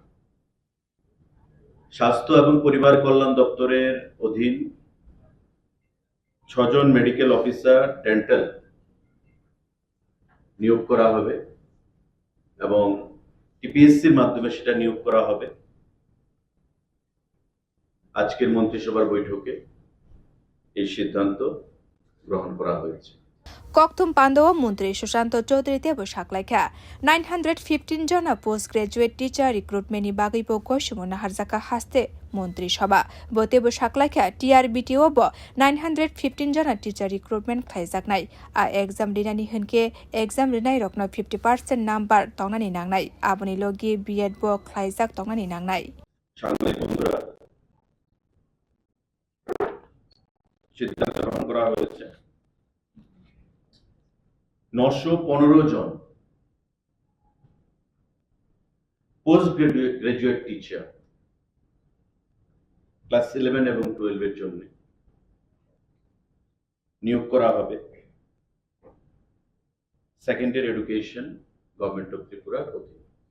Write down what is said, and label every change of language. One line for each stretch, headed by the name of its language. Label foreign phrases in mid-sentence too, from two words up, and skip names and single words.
Bangla: স্বাস্থ্য এবং পরিবার কল্যাণ দপ্তরের অধীন 6 জন
English: medical officer dental
Bangla: নিয়োগ করা হবে এবং টিপিএসসির মাধ্যমে সেটা নিয়োগ করা হবে। আজকের মন্ত্রিসভার বৈঠকে এই সিদ্ধান্ত গ্রহণ করা হয়েছে।
Kok Borok: Kokthum Pandawa Montri Sushanto Chaudhary tebo saklaikha 915 jona
English: postgraduate teacher recruitment
Kok Borok: ni bagwi bo goimwngrwkha harjakha haste montrisabha bo tebo saklaikha TRBTO bo 915 jona
English: teacher recruitment
Kok Borok: khlaijaknai a exam dinani hunke exam rinai rokno 50% number tongnani nangnai aboni logi B.Ed bo khlaijak tongnani nangnai
Bangla: সাংবাদিক বন্ধুরা, সিদ্ধান্ত গ্রহণ করা হয়েছে 915 জন
English: post graduate teacher class
Bangla: 11 এবং 12 এর জন্য নিয়োগ করা হবে
English: secondary education government of Tripura
Bangla: অধীনে।